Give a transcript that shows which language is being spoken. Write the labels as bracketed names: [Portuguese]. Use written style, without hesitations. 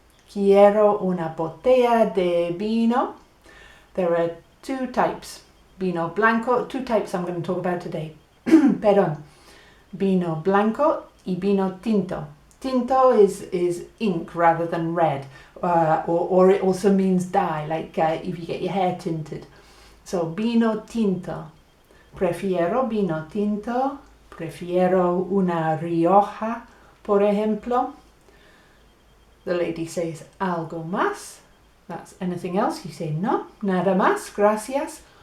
[Spanish] Quiero una botella de vino. [English] There are two types. [Spanish] Vino blanco, [English] two types I'm going to talk about today. [Spanish] Perdón. Vino blanco y vino tinto. [English] Tinto is ink rather than red, or it also means dye, like if you get your hair tinted. [Spanish] So, vino tinto. Prefiero vino tinto. Prefiero una Rioja, por ejemplo. [English] The lady says, [Spanish] algo más. [English] That's anything else. You say, no, [Spanish] nada más, gracias.